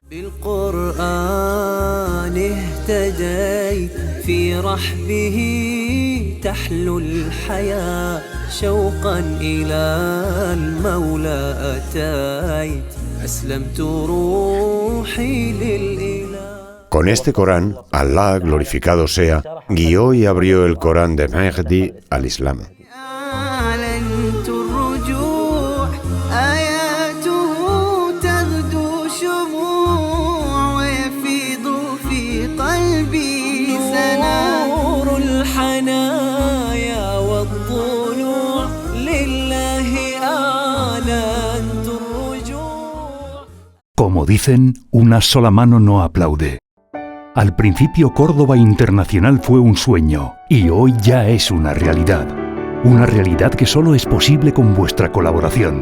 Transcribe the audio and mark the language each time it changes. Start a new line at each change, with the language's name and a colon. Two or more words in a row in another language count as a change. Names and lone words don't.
Arabic: بالقرآن اهتديت في رحبه تحلو الحياة شوقا إلى المولى أتيت أسلمت روحي للإله.
Spanish: Con este Corán, Allah, glorificado sea, guió y abrió el Corán de Mahdi al Islam.
Arabic: أعلنت الرجوع آياته تغدو شموع ويفيض في قلبي سنا نور الحنايا والضلوع لله أعلنت الرجوع.
Spanish: Como dicen, una sola mano no aplaude. Al principio Córdoba Internacional fue un sueño y hoy ya es una realidad. Una realidad que solo es posible con vuestra colaboración.